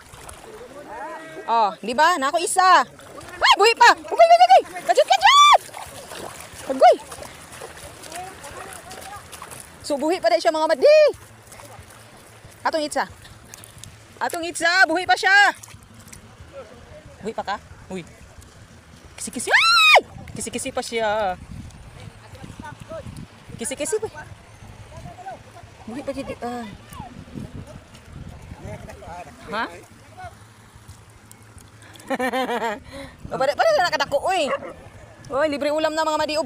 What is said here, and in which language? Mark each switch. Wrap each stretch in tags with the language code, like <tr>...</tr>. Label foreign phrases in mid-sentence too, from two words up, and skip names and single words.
<ceb>Oh, di ba? Na ako isa. Ay, buhi pa. Uy. Kajut. Agoy. So buhi pa dai siya mga madi. Atong itsa, buhi pa siya. Buhi pa ka? Uy. Kisi-kisi. Ay! Kisi-kisi pa siya. Kisi-kisi pa. Buhi pa jadi. Ha? Pada na kadako, uy. Uy, libre ulam na mga madi, oh.</ceb>